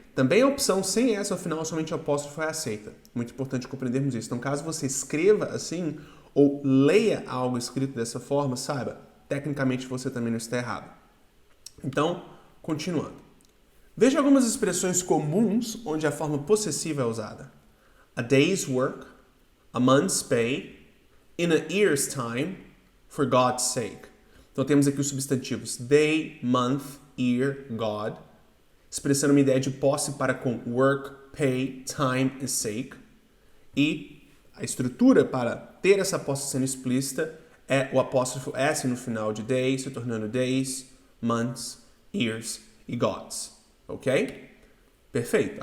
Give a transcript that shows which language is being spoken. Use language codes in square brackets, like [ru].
[pt] Também a opção sem S ao final, somente o apóstrofo é aceita. Muito importante compreendermos isso. Então, caso você escreva assim, ou leia algo escrito dessa forma, saiba, tecnicamente você também não está errado. Então, continuando. Veja algumas expressões comuns onde a forma possessiva é usada. [en] A day's work, a month's pay, in a year's time, for God's sake. [pt] Então temos aqui os substantivos day, month, year, God, expressando uma ideia de posse para com work, pay, time e sake. E a estrutura para ter essa posse sendo explícita é o apóstrofo S no final de day, se tornando days, months, years e gods. Ok? Perfeito.